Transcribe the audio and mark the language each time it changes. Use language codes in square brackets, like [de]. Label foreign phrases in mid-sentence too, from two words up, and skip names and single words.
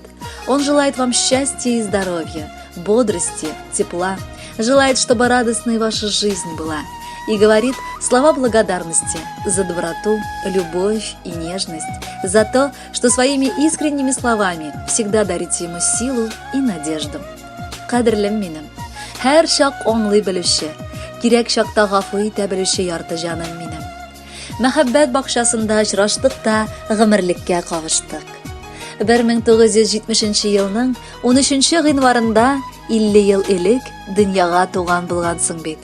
[ru] Он желает вам счастья и здоровья, бодрости, тепла, желает, чтобы радостной ваша жизнь была, и говорит слова благодарности за доброту, любовь и нежность, за то, что своими искренними словами всегда дарите ему силу и надежду. [tt] Кадрлем минем, һәр шак аңлый белүче, кирәк шакта гафу итә белүче ярты җаным минем. Мәхәббәт бакчасында очраштык та гомерлеккә кавыштык. 1970 елның 13 гыйнварында 50 ел элек дөньяга туган булгансың бит.